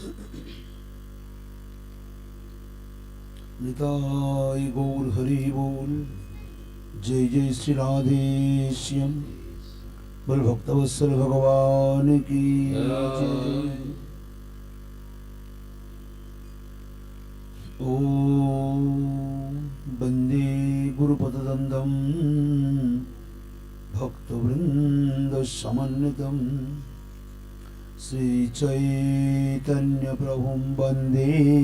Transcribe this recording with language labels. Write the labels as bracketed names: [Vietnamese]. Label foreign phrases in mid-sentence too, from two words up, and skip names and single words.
[Hindi] निताय गौर हरि बोल। जय जय श्री राधे श्याम। बोल भक्तवत्सल भगवान की जय। [Sanskrit] ओम वंदे गुरुपदद्वन्द्वं भक्तवृंद समन्वितं श्री चैतन्य प्रभुं वंदे